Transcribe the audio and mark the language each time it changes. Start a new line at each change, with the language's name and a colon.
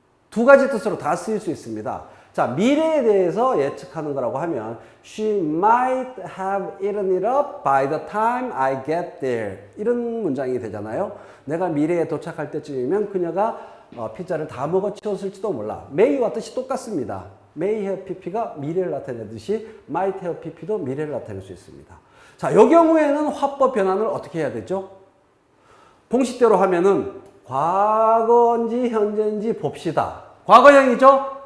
Korean: 두 가지 뜻으로 다 쓰일 수 있습니다. 자, 미래에 대해서 예측하는 거라고 하면
English: She might have eaten it up by the time I get there.
Korean: 이런 문장이 되잖아요. 내가 미래에 도착할 때쯤이면 그녀가 피자를 다 먹어치웠을지도 몰라. may와 뜻이 똑같습니다. may have pp가 미래를 나타내듯이 might have pp도 미래를 나타낼 수 있습니다. 자, 이 경우에는 화법 변환을 어떻게 해야 되죠? 공식대로 하면은 과거인지 현재인지 봅시다. 과거형이죠?